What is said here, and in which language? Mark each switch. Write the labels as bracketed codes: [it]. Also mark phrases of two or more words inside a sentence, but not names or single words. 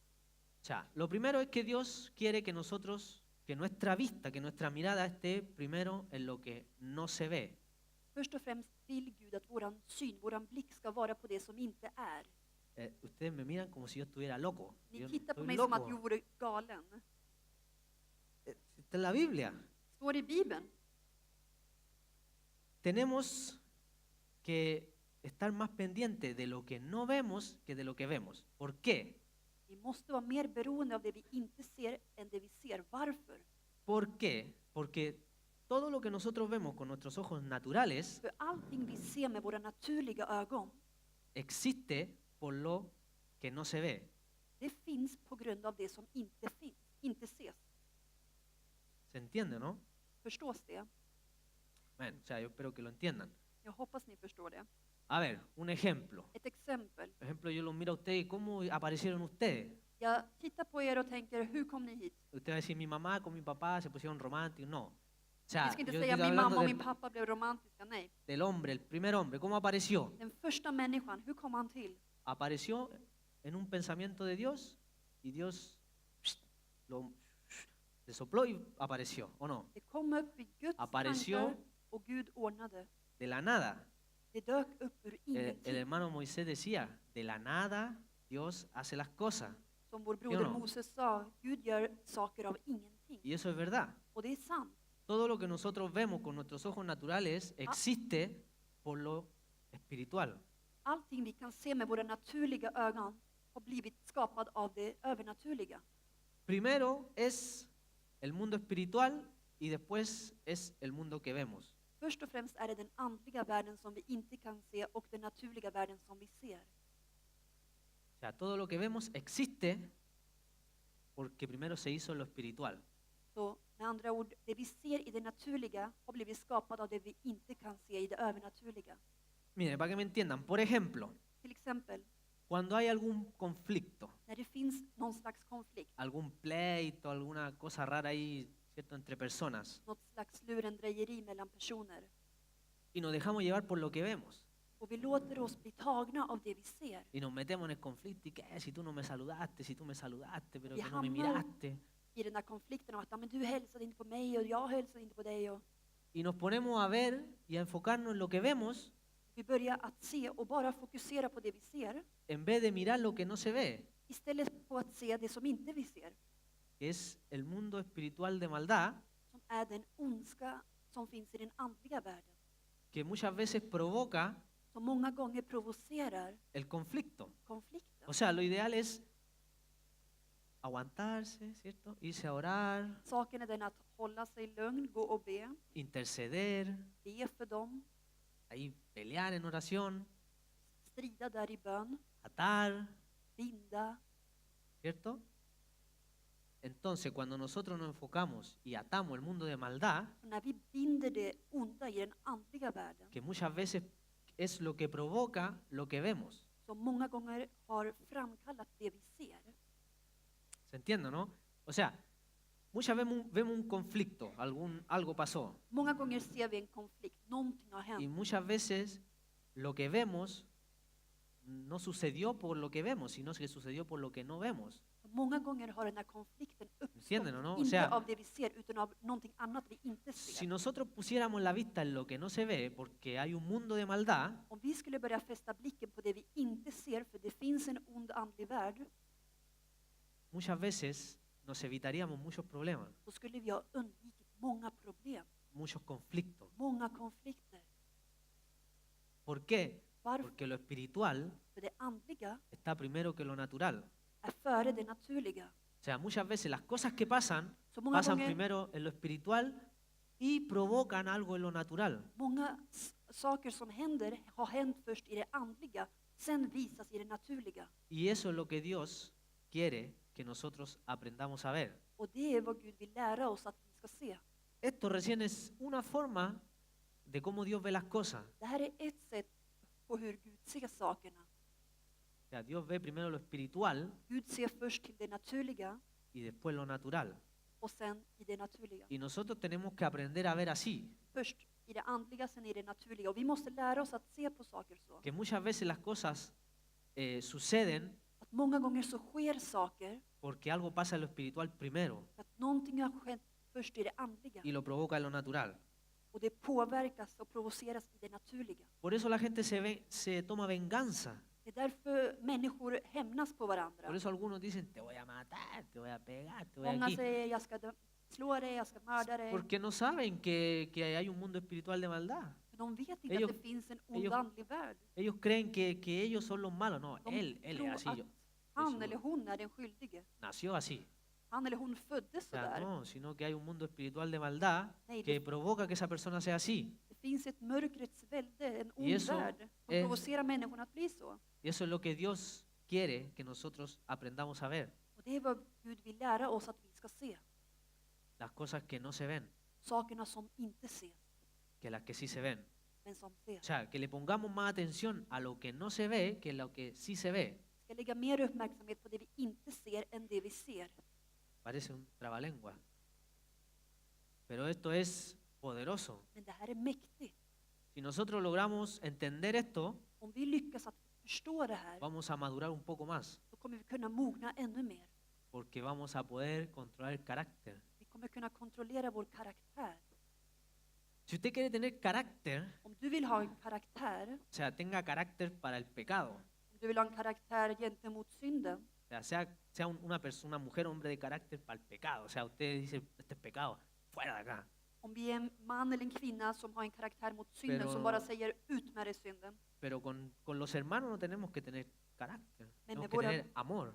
[es] O sea, lo primero es que Dios quiere que nosotros, que nuestra vista, que nuestra mirada esté primero en lo que no se ve. [sv] Först och främst vill Gud att våran syn, våran blick ska vara på det som inte är. [es] Ustedes me miran como si yo estuviera loco. [sv] Ni [es] Yo [sv] tittar på [es] estoy [sv] mig som att [es] loco. [sv] jag vore galen. [es] Está en la Biblia. [sv] Står det i Bibeln. [es] Tenemos que estar más pendientes de lo que no vemos que de lo que vemos. ¿Por qué? [sv] Vi måste vara mer beroende av det vi inte ser än det vi ser. Varför? [es] ¿Por qué? Porque todo lo que nosotros vemos con nuestros ojos naturales [sv] För allting vi ser med våra naturliga ögon, [es] existe por lo que no se ve. [sv] det finns på grund av det som inte finns, inte ses. [es] ¿Se entiende, no? [sv] Förstås det? [es] Bueno, o sea, yo espero que lo entiendan. [sv] Jag hoppas ni förstår det. [es] A ver, un ejemplo. [sv] Ett exempel. [es] Por ejemplo, yo los miro a ustedes y ¿cómo aparecieron ustedes? [sv] Jag tittar på er och tänker, hur kom ni hit? [es] Usted va a decir, mi mamá con mi papá se pusieron románticos. No. O sea, [sv] Vi ska inte [es] yo [sv] säga [es] estoy [sv] min mamma [es] hablando [sv] och min pappa blev romantiska, nej. [es] del hombre, el primer hombre. ¿Cómo apareció? [sv] Den första människan, hur kom han till? [es] Apareció en un pensamiento de Dios y Dios le sopló y apareció, ¿o no? [sv] Det kom upp i Guds [es] Apareció. [sv] tankar och Gud ordnade. [es] De la nada. [sv] Det dök upp ur [es] El [sv] ingenting. [es] hermano Moisés decía, de la nada Dios hace las cosas. [sv] Som vår broder [es] no? [sv] Moses sa, Gud gör saker av ingenting. [es] Y eso es verdad. [sv] Och det är sant. [es] Todo lo que nosotros vemos con nuestros ojos naturales existe por lo espiritual. [sv] Allting vi kan se med våra naturliga ögon har blivit skapad av det övernaturliga. [es] Primero es el mundo espiritual y después es el mundo que vemos. [sv] Först och främst är det den andliga världen som vi inte kan se och den naturliga världen som vi ser. [es] O sea, todo lo que vemos existe porque primero se hizo en lo espiritual. [sv] Så med andra ord, det vi ser i det naturliga har blivit skapat av det vi inte kan se i det övernaturliga. [es] Miren, para que me entiendan, por ejemplo, [sv] Till exempel, [es] cuando hay algún conflicto, [sv] när det finns någon slags konflikt, [es] algún pleito, alguna cosa rara ahí, ¿cierto?, entre personas, [sv] något slags lurendrejeri mellan personer, [es] y nos dejamos llevar por lo que vemos, [sv] och vi låter oss bli tagna av det vi ser, [es] y nos metemos en el conflicto, y qué, si tú no me saludaste, si tú me saludaste, pero Y que no me [sv] hamnar- [es] miraste, [sv] i den där konflikten av att "Ja, men du hälsade inte på mig och jag hälsade inte på dig. Och [es] y nos ponemos a ver y a enfocarnos en lo que vemos, [sv] vi börjar att se och bara fokusera på det vi ser, [es] en vez de mirar lo que no se ve, [sv] istället på att se det som inte vi ser, [es] que es el mundo espiritual de maldad, [sv] som är den ondska som finns i den andliga världen, [es] que muchas veces provoca [sv] som många gånger provocerar [es] el conflicto. [sv] konflikten. [es] O sea, lo ideal es aguantarse, ¿cierto? Irse a orar, [sv] Saken är den att hålla sig lugn, gå och be, [es] interceder, [sv] be för dem, [es] ahí pelear en oración, [sv] strida där i bön, [es] atar, [sv] binda. [es] ¿cierto? Entonces, cuando nosotros nos enfocamos y atamos el mundo de maldad, [sv] Och när vi binder det onda i den andliga världen, [es] que muchas veces es lo que provoca lo que vemos. [sv] som många gånger har framkallat det vi ser. [es] ¿Se entiende, no? O sea, muchas veces vemos un conflicto, algo pasó. [sv] Många gånger ser vi en konflikt, någonting har [es] Y [sv] hänt. [es] muchas veces lo que vemos no sucedió por lo que vemos, sino que sucedió por lo que no vemos. [sv] Många gånger har den här konflikten [es] Entienden, [sv] uppstått, [es] ¿no? O [sv] inte [es] sea, [sv] av det vi ser, utan av någonting annat vi inte [es] Si [sv] ser. [es] nosotros pusiéramos la vista en lo que no se ve, porque hay un mundo de maldad, [sv] Om vi skulle börja fästa blicken på det vi inte ser, för det finns en ond andlig värld, [es] muchas veces nos evitaríamos muchos problemas, [sv] då skulle vi ha undvikit många problem, [es] muchos conflictos. [sv] många konflikter. [es] ¿Por qué? [sv] Varför? [es] Porque lo espiritual [sv] För det andliga [es] está primero que lo natural. [sv] är före det naturliga. [es] O sea, muchas veces las cosas que pasan, [sv] Så många [es] pasan [sv] gånger, [es] primero en lo espiritual y provocan algo en lo natural. [sv] många saker som händer har hänt först i det andliga, sen visas i det naturliga. [es] Y eso es lo que Dios quiere que nosotros aprendamos a ver. [sv] Och det är vad Gud vill lära oss att vi ska se. [es] Esto recién es una forma de cómo Dios ve las cosas. [sv] Det här är ett sätt på hur Gud ser sakerna. [es] O sea, Dios ve primero lo espiritual [sv] Gud ser först till det naturliga [es] y después lo natural. [sv] och sen i det naturliga. [es] Y nosotros tenemos que aprender a ver así, [sv] Först i det andliga, sen i det naturliga. Och vi måste lära oss att se på saker så. [es] que muchas veces las cosas suceden [sv] Att många gånger så sker saker [es] porque algo pasa en lo espiritual primero [sv] för att någonting har skett först i det andliga. [es] y lo provoca en lo natural. [sv] Och det påverkas och provoceras i det naturliga. [es] Por eso la gente se toma venganza. [sv] Det är därför människor hämnas på varandra. [es] Por eso algunos dicen, te voy a matar, te voy a pegar, te voy a [sv] Många [es] aquí. [sv] säger jag ska slå dig, jag ska mörda dig. [es] Porque no saben que hay un mundo espiritual de maldad. [sv] För de vet inte [es] ellos- [sv] att det finns en ond [es] ellos- [sv] andlig värld. [es] Ellos creen que ellos son los malos. No, [sv] De [es] él es [sv] tror [es] así. [sv] att han eller hon är den skyldige. [es] Nació así. [sv] Han eller hon föddes [es] O sea, [sv] sådär. [es] no, sino que hay un mundo espiritual de maldad [sv] Nej, [es] que [sv] det, [es] provoca que esa persona sea así. [sv] det finns ett mörkrets välde, en ond [es] eso [sv] värld som [es] es- [sv] provocerar människorna att bli så. [es] Y eso es lo que Dios quiere que nosotros aprendamos a ver. [sv] Och det är vad Gud vill lära oss att vi ska se. [es] Las cosas que no se ven, [sv] Sakerna som inte ses, [es] que las que sí se ven. [sv] men som [es] O [sv] ses. [es] sea, que le pongamos más atención a lo que no se ve que lo que sí se ve. [sv] Vi ska lägga mer uppmärksamhet på det vi inte ser än det vi ser. [es] Parece un trabalengua. Pero esto es poderoso. [sv] Men det här är mäktigt. [es] Si nosotros logramos entender esto, [sv] Om vi lyckas att förstå det här, [es] vamos a madurar un poco más, [sv] då kommer vi kunna mogna ännu mer. [es] porque vamos a poder controlar el carácter. [sv] Vi kommer kunna kontrollera vår karaktär. [es] Si usted quiere tener carácter, [sv] Om du vill ha en karaktär, [es] o sea, tenga carácter para el pecado. [sv] om du vill ha en karaktär gentemot synden, [es] O sea una persona, una mujer, hombre de carácter para el pecado. O sea, usted dice, este es pecado, fuera de acá. [sv] om vi är en man eller en kvinna som har en karaktär mot synden, [es] Pero- [sv] som bara säger ut med dig synden. [es] Pero con los hermanos no tenemos que tener carácter, tenemos [sv] med [es] que [sv] våra- [es] tener amor.